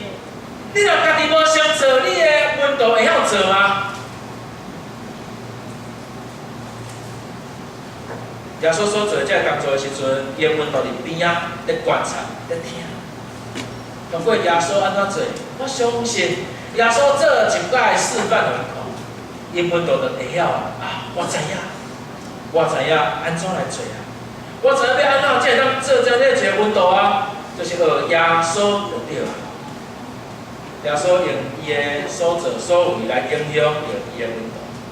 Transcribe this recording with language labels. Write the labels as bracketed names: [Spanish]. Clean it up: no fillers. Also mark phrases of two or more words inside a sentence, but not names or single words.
[Min Nan Chinese] 你若家己无想做，你的门徒会晓做吗？耶稣所做这个工作的时阵，伊的门徒伫边仔咧观察、咧听。通过耶稣安怎做，我相信耶稣做一摆示范互因看，因门徒就会晓我知影，安怎来做啊？我知影要安怎才会当做这一个门徒就是学耶稣就对啊。耶稣用伊的所作所为来影响着伊的门徒。